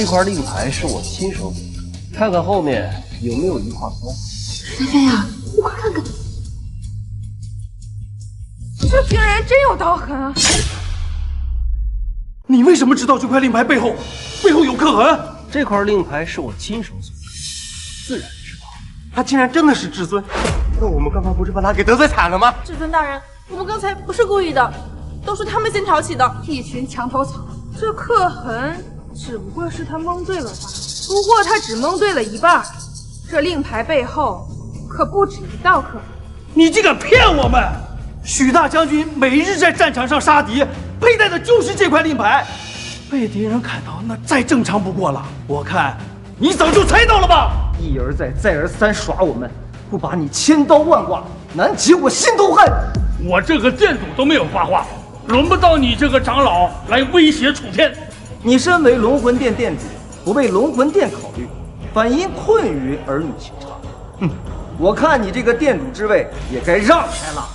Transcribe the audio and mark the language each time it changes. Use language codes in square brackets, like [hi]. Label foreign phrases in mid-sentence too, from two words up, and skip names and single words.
[zh] 那塊令牌是我親手給的，看看後面有沒有一畫框。菲菲啊，你快看看，這竟然真有刀痕啊！你為什麼知道這塊令牌背後有刻痕？這塊令牌是我親手所為，自然知道。他竟然真的是至尊，那我們剛剛不是把他給得罪慘了嗎？至尊大人，我們剛才不是故意的，都是他們先挑起的，一群牆頭草。這刻痕只不過是他蒙對了吧？不過他只蒙對了一半，這令牌背後可不止一道刻痕。你竟敢騙我們！許大將軍每日在戰場上殺敵，佩戴的就是這塊令牌，被敵人看到那再正常不過了。我看你早就猜到了吧？一而再，再而三耍我們，不把你千刀萬剮，難解我心頭恨。我這個店主都沒有發話，輪不到你這個長老來威脅楚天。你身為龍魂殿殿主，不為龍魂殿考慮，反因困於兒女情長。哼，我看你這個殿主之位也該讓開了。